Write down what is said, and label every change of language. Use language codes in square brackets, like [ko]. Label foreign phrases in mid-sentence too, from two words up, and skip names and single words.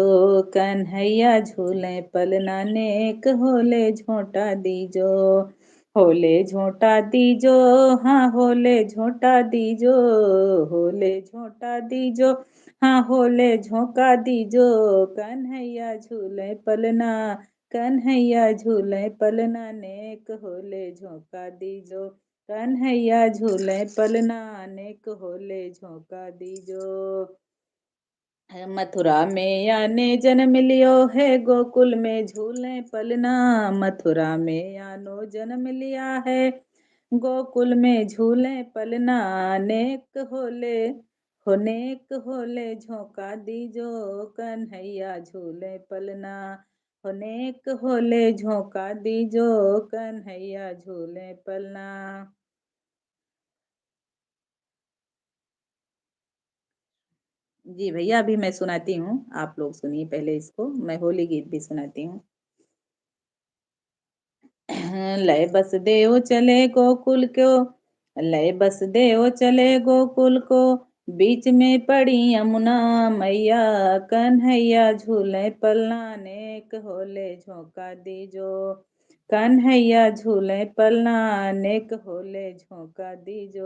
[bra] कन्हैया झूले पलना नेक, होले झोंटा दीजो। होले झोंटा दीजो, हाँ होले झोंटा दीजो, होले झोंटा दीजो। हाँ होले झोंका दीजो कन्हैया झूले पलना, कन्हैया झूले पलना नेक होले झोंका दीजो कन्हैया झूले पलना नेक होले झोंका दीजो। मथुरा में याने जन्म लियो है गोकुल में झूले पलना, मथुरा में यानो जन्म लिया है गोकुल में झूले पलना नेक होले होनेक होले झोंका दीजो कन्हैया झूले पलना, होनेक होले झोंका दीजो कन्हैया झूले पलना। [hi] जी भैया अभी मैं सुनाती हूँ, आप लोग सुनिए पहले इसको, मैं होली गीत भी सुनाती हूँ। [bra] लय बस देव चले गोकुल को, लय बस देव चले गोकुल को, बीच में पड़ी यमुना मैया कन्हैया झूले पलना नेक होले झोंका दीजो, कन्हैया झूले पलना नेक होले झोंका दीजो।